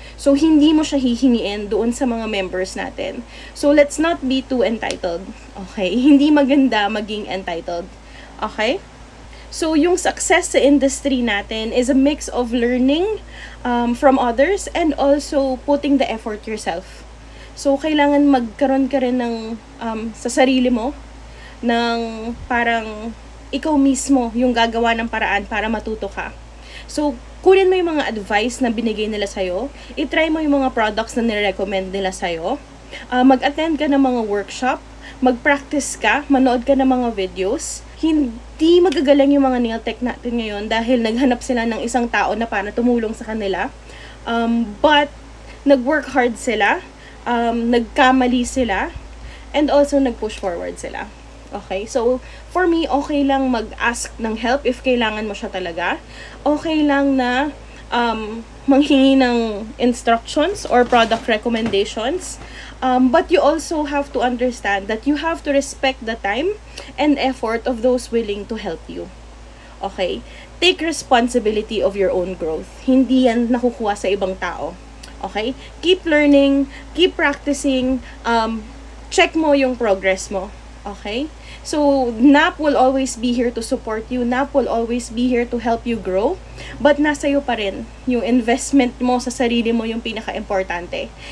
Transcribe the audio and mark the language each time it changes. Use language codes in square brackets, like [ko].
[tl] So, hindi mo siya hihingiin doon sa mga members natin. [en] So, let's not be too entitled. Okay? [tl] Hindi maganda maging entitled. [en] Okay? So, [tl] yung [en] success [tl] sa [en] industry [tl] natin [en] is a mix of learning from others and also putting the effort yourself. So, [tl] kailangan magkaroon ka rin ng, sa sarili mo, ng parang ikaw mismo yung gagawa ng paraan para matuto ka. So, kunin mo yung mga advice na binigay nila sa'yo, itry mo yung mga products na nirecommend nila sa'yo, mag-attend ka ng mga workshop, mag-practice ka, manood ka ng mga videos. Hindi magagaling yung mga nail tech natin ngayon dahil naghanap sila ng isang tao na para tumulong sa kanila. But, nag-work hard sila, nagkamali sila, [en] and also [tl] nag-push forward sila. Okay? So, for me, okay lang mag-ask ng help if kailangan mo siya talaga. Okay lang na manghingi ng instructions or product recommendations. [en] But you also have to understand that you have to respect the time and effort of those willing to help you. Okay? Take responsibility of your own growth. [tl] Hindi yan nakukuha sa ibang tao. [en] Okay? Keep learning, keep practicing, [tl] check mo yung progress mo. [en] Okay? So, NAP will always be here to support you. NAP will always be here to help you grow. [tl] But nasa iyo pa rin. Yung investment mo sa sarili mo yung pinaka-importante.